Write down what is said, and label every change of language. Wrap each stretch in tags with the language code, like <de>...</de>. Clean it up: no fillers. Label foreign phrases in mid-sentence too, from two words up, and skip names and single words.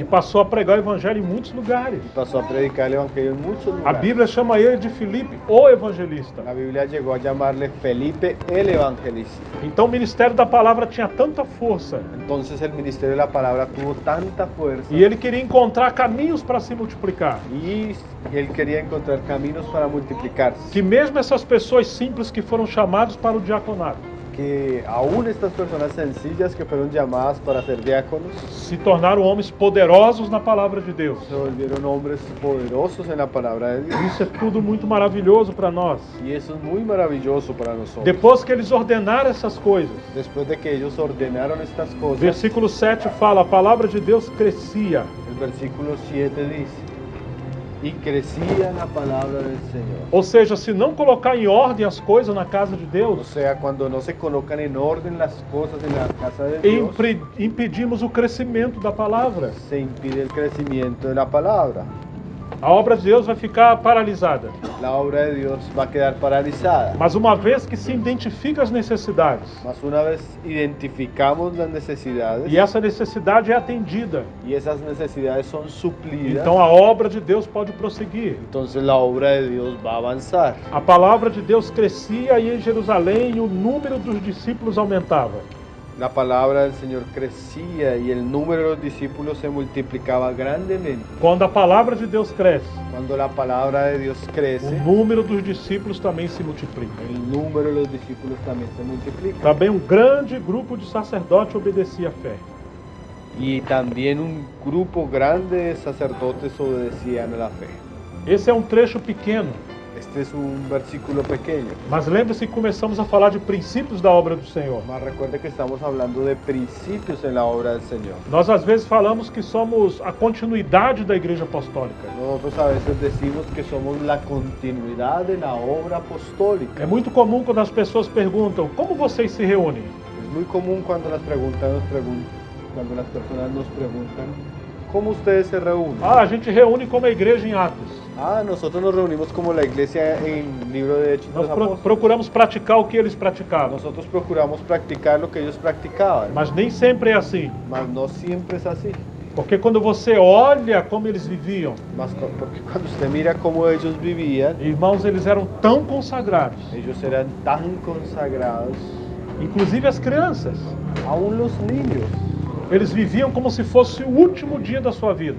<pt>e passou a pregar o evangelho em muitos lugares.</pt> <es>y pasó a predicar el evangelio en muchos</es> <pt>A</pt> <es>lugares.</es> <pt>Bíblia chama ele de Filipe, o evangelista.</pt> <es>La Biblia llegó a llamarle Felipe el evangelista.</es> <pt>Então o ministério da palavra tinha tanta força</pt> <es>Entonces el ministerio de la palabra tuvo tanta fuerza</es> <pt>e ele queria encontrar caminhos para se multiplicar.</pt> <es>y él quería encontrar caminos para multiplicarse.</es> <pt>Que mesmo essas pessoas simples que foram chamadas para o diaconato</pt> <es>Que aún estas personas sencillas que fueron llamadas para ser diáconos</es> <pt>se tornaram homens poderosos na palavra de Deus.</pt> <es>se volvieron hombres poderosos en la palabra de Dios.</es> <pt>Isso é tudo muito maravilhoso para nós.</pt> <es>Y eso es muy maravilloso para nosotros.</es> <pt>Depois que eles ordenaram essas coisas,</pt> <es>Después de que ellos ordenaron estas cosas,</es> <pt>versículo 7 fala, a palavra de Deus crescia.</pt> <es>el versículo 7 dice: y crecía la palabra del Señor.</es> <pt>Ou seja, se não colocar em ordem as coisas na casa de</pt> <es>O</es> <pt>Deus,</pt> <es>sea, cuando no se colocan en orden las cosas en la casa de Dios,</es> <pt>impedimos o crescimento da palavra.</pt> <es>se impide el crecimiento de la palabra.</es> <pt>A obra de Deus vai ficar paralisada.</pt> <es>La obra de Dios va a quedar paralizada.</es> <pt>Mas uma vez que se identifica as necessidades,</pt> <es>Mas una vez identificamos las necesidades</es> <pt>e essa necessidade é atendida,</pt> <es>y esas necesidades son suplidas,</es> <pt>então a obra de Deus pode prosseguir.</pt> <es>entonces la obra de Dios va a avanzar.</es> <pt>A palavra de Deus crescia e em Jerusalém o número dos discípulos aumentava.</pt> <es>La palabra del Señor crecía y el número de los discípulos se multiplicaba grandemente.</es> <pt>Quando a palavra de Deus cresce,</pt> <es>Cuando la palabra de Dios crece,</es> <pt>o número dos discípulos também se multiplica.</pt> <es>el número de los discípulos también se multiplica.</es> <pt>Também um grande grupo de sacerdotes obedecia à fé.</pt> <es>Y también un grupo grande de sacerdotes obedecían a la fe.</es> <pt>Esse é um trecho pequeno,</pt> <es>Este es un versículo pequeño,</es> <pt>mas lembre-se que começamos a falar de princípios da obra do Senhor.</pt> <es>mas recuerde que estamos hablando de principios en la obra del Señor.</es> <pt>Nós às vezes falamos que somos a continuidade da igreja apostólica.</pt> <es>Nosotros a veces decimos que somos la continuidad de la obra apostólica.</es> <pt>É muito comum quando as pessoas perguntam, como vocês se reúnem?</pt> <es>Es muy común cuando las personas nos preguntan, ¿cómo ustedes se reúnen?</es> <pt>Ah, a gente reúne como a igreja em Atos.</pt> <es>Ah, nosotros nos reunimos como la iglesia en Libro de Hechos de</es> <pt>Nós</pt> <es>los Apóstoles.</es> <pt>procuramos praticar o que eles praticavam.</pt> <es>Nosotros procuramos practicar lo que ellos practicaban,</es> <pt>Mas nem sempre é assim.</pt> <es>mas no siempre es así.</es> <pt>Porque quando você olha como eles viviam,</pt> <es>Porque cuando usted mira cómo ellos vivían,</es> <pt>irmãos, eles eram tão consagrados.</pt> <es>ellos eran tan consagrados,</es> <pt>Inclusive as crianças.</pt> <es>aún los niños.</es> <pt>Eles viviam como se fosse o último dia da sua vida.</pt>